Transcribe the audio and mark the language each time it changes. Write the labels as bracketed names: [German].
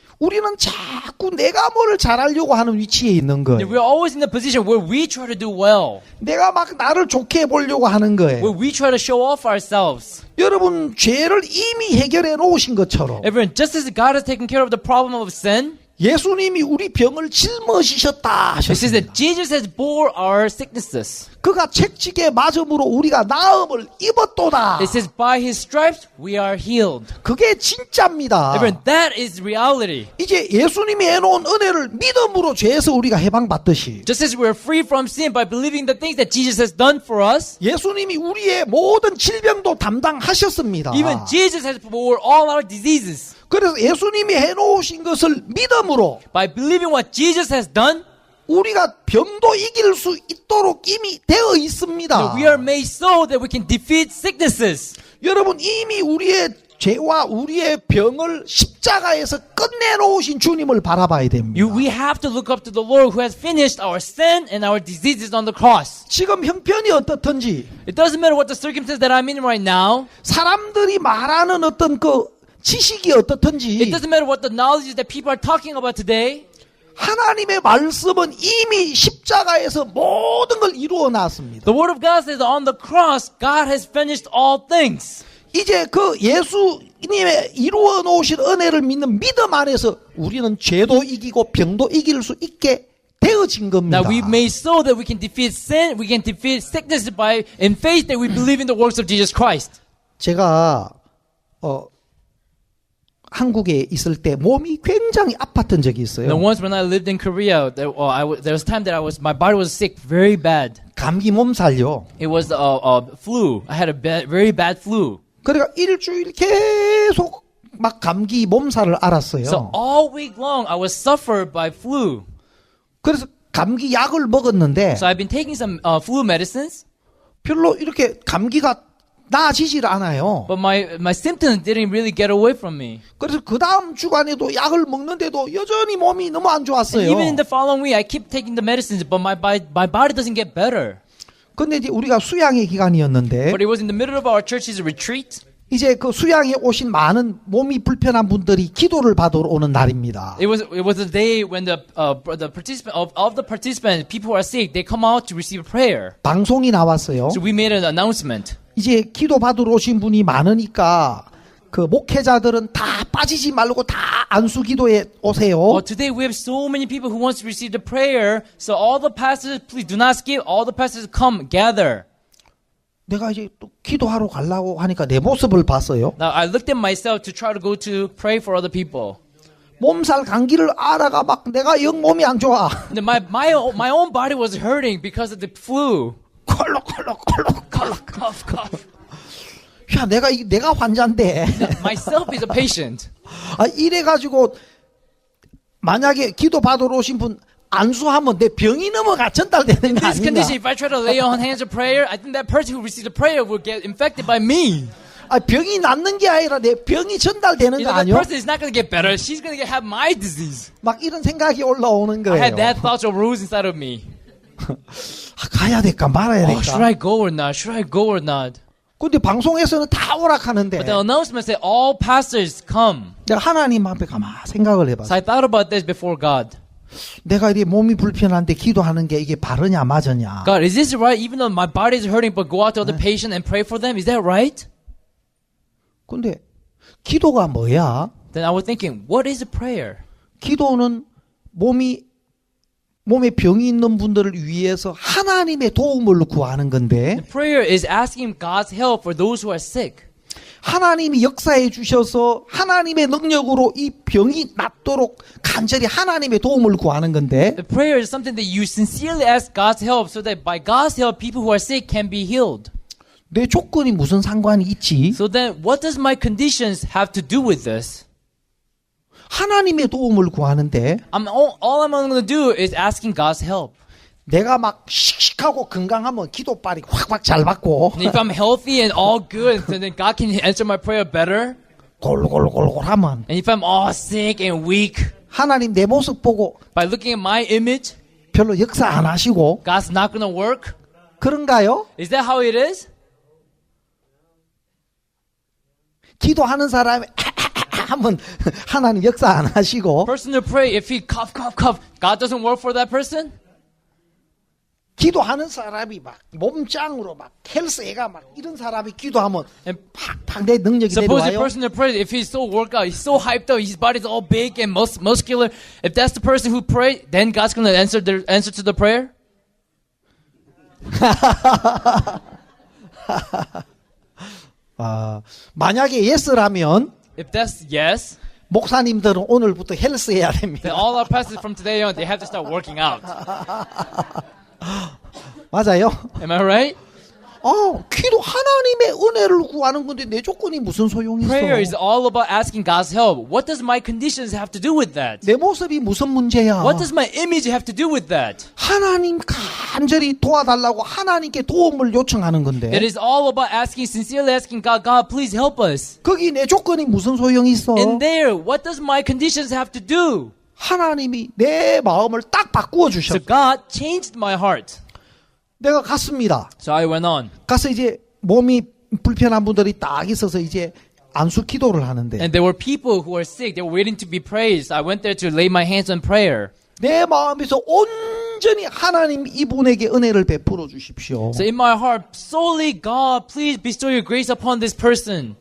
[Korean] 우리는 자꾸 내가 뭐를 잘하려고 하는 위치에 있는 거예요. [English] We're always in the position where we try to do well. [Korean] 내가 막 나를 좋게 보려고 하는 [English] Where [Korean] 거예요. [English] we try to show off ourselves. [Korean] 여러분 죄를 이미 해결해 놓으신 것처럼 [English] Everyone, just as God has taken care of the problem of sin, [Korean] 예수님이 우리 병을 짊어지셨다 [English] it says [Korean] 하셨습니다. [English] that Jesus has bore our sicknesses. [Korean] 그가 책지게 맞음으로 우리가 나음을 입었도다. [English] It says by His stripes we are healed. [Korean] 그게 진짜입니다. [English] Everyone, that is reality. [Korean] 이제 예수님이 해놓은 은혜를 믿음으로 죄에서 우리가 해방받듯이 [English] Just as we're free from sin by believing the things that Jesus has done for us, [Korean] 예수님이 우리의 모든 질병도 담당하셨습니다. [English] even Jesus has bore all our diseases. [Korean] 그래서 예수님이 해놓으신 것을 믿음으로 [English] By believing what Jesus has done, [Korean] 우리가 병도 이길 수 있도록 이미 되어 있습니다. [English] we are made so that we can defeat sicknesses. [Korean] 여러분 이미 우리의 죄와 우리의 병을 십자가에서 끝내놓으신 주님을 바라봐야 됩니다. [English] We have to look up to the Lord who has finished our sin and our diseases on the cross. [Korean] 지금 형편이 어떻든지 [English] It doesn't matter what the circumstance that I'm in right now. [Korean] 사람들이 말하는 어떤 그 지식이 [English] It [Korean] 어떻든지 [English] doesn't matter what the knowledge that people are talking about today. [Korean] 하나님의 말씀은 이미 십자가에서 모든 걸 이루어 놨습니다. [English] The Word of God says that on the cross, God has finished all things. [Korean] 이제 그 예수님의 이루어 놓으신 은혜를 믿는 믿음 안에서 우리는 죄도 이기고 병도 이길 수 있게 되어진 겁니다. [English] Now we've made so that we can defeat sin, we can defeat sickness by in faith that we believe in the works of Jesus Christ. [Korean] 제가 한국에 있을 때 몸이 굉장히 아팠던 적이 있어요. [English] Now once when I lived in Korea, there was a time that my body was sick very bad. [Korean] 감기 몸살요. [English] It was flu. I had a very bad flu. [Korean] 그러니까 일주일 계속 막 감기 몸살을 앓았어요. [English] So all week long I was suffered by flu. [Korean] 그래서 감기 약을 먹었는데 [English] So I've been taking some flu medicines, [Korean] 별로 이렇게 감기가 나아지질 않아요. [English] but my symptoms didn't really get away from me. [Korean] 그래서 그 다음 주간에도 약을 먹는데도 여전히 몸이 너무 안 [English] And [Korean] 좋았어요. [English] even in the following week, I keep taking the medicines, but my body doesn't get better. [Korean] 근데 이제 우리가 수양의 기간이었는데 [English] But it was in the middle of our church's retreat. [Korean] 이제 그 수양에 오신 많은 몸이 불편한 분들이 기도를 받으러 오는 날입니다. [English] It was a day when the participant of the participants, people who are sick, they come out to receive prayer. [Korean] 방송이 나왔어요. [English] So we made an announcement. [Korean] 이제 기도 받으러 오신 분이 많으니까 그 목회자들은 다 빠지지 말고 다 안수 기도에 오세요. [English] Today we have so many people who wants to receive the prayer. So all the pastors, please do not skip. All the pastors come gather. [Korean] 내가 이제 또 기도하러 가려고 하니까 내 모습을 봤어요. [English] Now I looked at myself to try to go to pray for other people. [Korean] 몸살 감기를 앓아가 막 내가 영 몸이 안 좋아. [English] And my own body was hurting because of the flu. [Korean] 콜록콜록콜록콜록. [English] Cough, cough. [Korean] 야, 내가 환자인데. [English] Myself is a patient. [Korean] 아, 이래가지고 만약에 기도 받으러 오신 분 안수하면 내 병이 넘어가 전달되는 거 [English] This [Korean] 아닌가? [English] condition, if I try to lay on hands of prayer, I think that person who receives the prayer will get infected by me. [Korean] 아, 병이 낫는 게 아니라 내 병이 전달되는 거 [English] know, that [Korean] 아니요? [English] person is not going to get better. She's going to have my disease. [Korean] 막 이런 생각이 올라오는 [English] I [Korean] 거예요. [English] had that thought arose inside of me. [Korean] 아, 가야 될까 말아야 [English] Oh, should I [Korean] 될까? [English] go or not? Should I go or not? [Korean] 근데 방송에서는 다 오락하는데 [English] But the announcement said all pastors come. [Korean] 내가 하나님 앞에 가만 생각을 해봤어. [English] So I thought about this before God. [Korean] 내가 이게 몸이 불편한데 기도하는 게 이게 바르냐 맞으냐? [English] God, is this right? Even though my body is hurting, but go out to other patient and pray for them? Is that right? [Korean] 근데 기도가 뭐야? [English] Then I was thinking, what is a prayer? [Korean] 기도는 몸에 병이 있는 분들을 위해서 하나님의 도움을 구하는 건데 [English] Prayer is asking God's help for those who are sick. [Korean] 하나님이 역사해 주셔서 하나님의 능력으로 이 병이 낫도록 간절히 하나님의 도움을 구하는 건데 [English] The prayer is something that you sincerely ask God's help so that by God's help, people who are sick can be healed. [Korean] 내 조건이 무슨 상관이 있지? [English] So then, what does my conditions have to do with this? [Korean] 하나님의 도움을 구하는데 [English] All I'm going to do is asking God's help. [Korean] 내가 막 씩씩하고 건강하면 기도빨이 확확 잘 받고 [English] And if I'm healthy and all good, then God can answer my prayer better. [Korean] 골골골골하면 [English] And if I'm all sick and weak, [Korean] 하나님 내 모습 보고 [English] by looking at my image, [Korean] 별로 역사 안 하시고 [English] God's not going to work. [Korean] 그런가요? [English] Is that how it is? [Korean] 기도하는 사람이 하면 하나님 역사 안 하시고 [English] Person to pray, if he cough, cough, cough, God doesn't work for that person? [Korean] 기도하는 사람이 막 몸짱으로 막 헬스애가 막 이런 사람이 기도하면 팍팍 내 능력이 [English] Suppose the [Korean] 내려와요. [English] person to pray, if he's so worked out, he's so hyped up, his body's all big and muscular, if that's the person who prayed, then God's going to answer to the prayer? [Korean] 만약에 예스라면 [English] If that's yes, [Korean] 목사님들은 오늘부터 헬스해야 됩니다. [English] then all our pastors from today on, they have to start working out. [Korean] 맞아요? [English] Am I right? [Korean] 기도 하나님의 은혜를 구하는 건데 내 조건이 무슨 소용이 있어? [English] Prayer is all about asking God's help. What does my conditions have to do with that? [Korean] 내 모습이 무슨 문제야? [English] What does my image have to do with that? [Korean] 하나님 간절히 도와달라고 하나님께 도움을 요청하는 건데 [English] It is all about sincerely asking God, God, please help us. [Korean] 거기 내 조건이 무슨 소용이 있어? [English] And there, what does my conditions have to do? [Korean] 하나님이 내 마음을 딱 바꾸어 주셨어. [English] So God changed my heart. [Korean] 내가 갔습니다. [English] So I went on. [Korean] 가서 이제 몸이 불편한 분들이 딱 있어서 이제 안수 기도를 하는데 [English] And there were people who were sick. They were waiting to be praised. I went there to lay my hands on prayer. [Korean] 내 마음에서 온전히 하나님 이분에게 은혜를 베풀어 주십시오. [English] So in my heart, solely God, please bestow your grace upon this person.